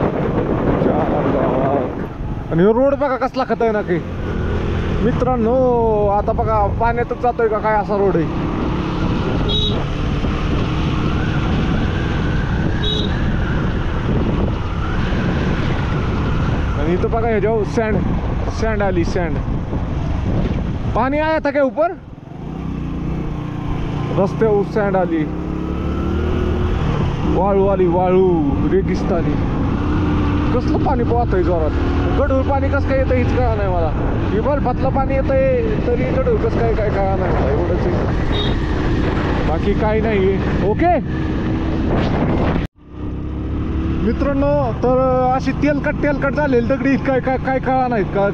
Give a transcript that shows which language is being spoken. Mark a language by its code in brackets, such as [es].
[mr] आणि रोड बघा कसला खतरनाक आहे मित्रांनो. आता बघा पाण्यातच जातोय का काय असा रोड आहे. आणि इथं बघा ह्याच्यावर सैंड आली. [hi] सैंड पानी आया था क्या ऊपर? [mr] रस्त्यावर सैंड आली. वाळू आली, वाळू रेगिस्तानी. कसलं पाणी पोहतंय जोरात. गढूळ पाणी कसं काय येतं हीच कळा नाही मला. बर्फातलं पाणी येतंय तरी गढूळ कसं काय काय कळा नाही मला. एवढंच बाकी काही नाही. ओके मित्रांनो, तर अशी तेलकट झालेली दगडी काय काय काय कळा नाहीत का.